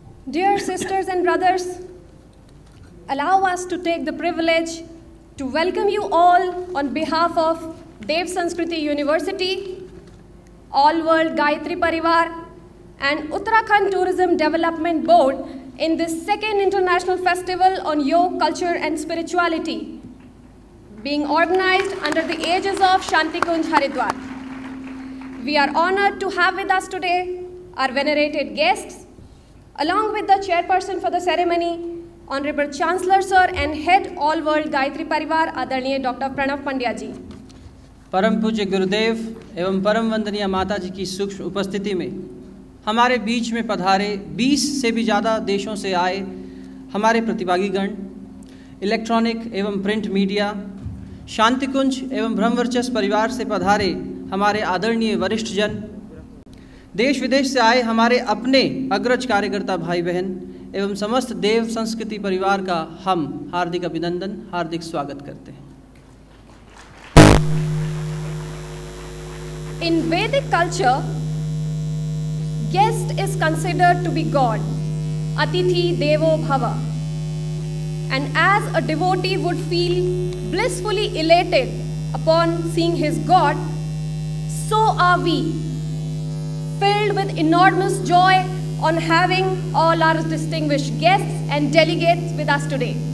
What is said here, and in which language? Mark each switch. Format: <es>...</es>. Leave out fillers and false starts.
<en>Dear sisters and brothers, allow us to take the privilege to welcome you all on behalf of Dev Sanskriti University, All World Gayatri Parivar and Uttarakhand Tourism Development Board in this second International Festival on Yoga, Culture and Spirituality, being organized under the aegis of Shanti Kunj Haridwar. We are honored to have with us today our venerated guests, along with the chairperson for the ceremony, Honorable Chancellor Sir and Head All World Gayatri Parivar, आदरणीय doctor Pranav Pandya ji.</en> <hi>परम पूज्य गुरुदेव एवं परम वंदनीय माता जी की सूक्ष्म उपस्थिति में हमारे बीच में पधारे 20 से भी ज़्यादा देशों से आए हमारे प्रतिभागीगण, इलेक्ट्रॉनिक एवं प्रिंट मीडिया, शांतिकुंज एवं ब्रह्मवर्चस्व परिवार से पधारे हमारे आदरणीय वरिष्ठ जन, देश विदेश से आए हमारे अपने अग्रज कार्यकर्ता भाई बहन एवं समस्त देव संस्कृति परिवार का हम हार्दिक अभिनंदन, हार्दिक स्वागत करते हैं।</hi> <en>In Vedic culture, guest is considered to be God,</en> <sa>Atithi Devo Bhava.</sa> <en>And as a devotee would feel blissfully elated upon seeing his God, so are we, filled with enormous joy on having all our distinguished guests and delegates with us today.</en>